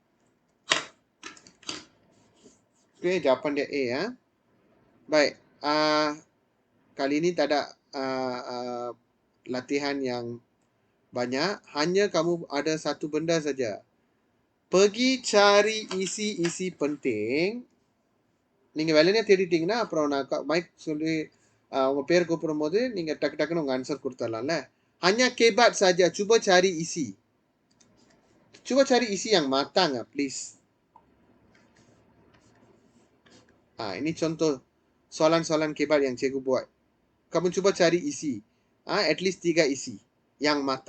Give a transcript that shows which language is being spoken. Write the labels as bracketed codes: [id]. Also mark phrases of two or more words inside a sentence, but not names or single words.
[ms] Okey, jawapan dia A ya. Baik, kali ni tak ada latihan yang banyak. Hanya kamu ada satu benda saja. Pergi cari isi-isi penting. [ta] நீங்க வேலையை தேடிட்டீங்கன்னா அப்புறம் நான் மைக் சொல்லி உங்க பேர் கூப்பிடும் போது நீங்க டக்கு டக்குன்னு உங்க ஆன்சர் கொடுத்துடலாம்ல. [ms] Hanya kebat saja. Cuba cari isi. Cuba cari isi yang matang, please. Ini contoh soalan-soalan kebat yang cikgu buat. Kamu cuba cari isi. [en] At least [ms] 3 isi yang matang.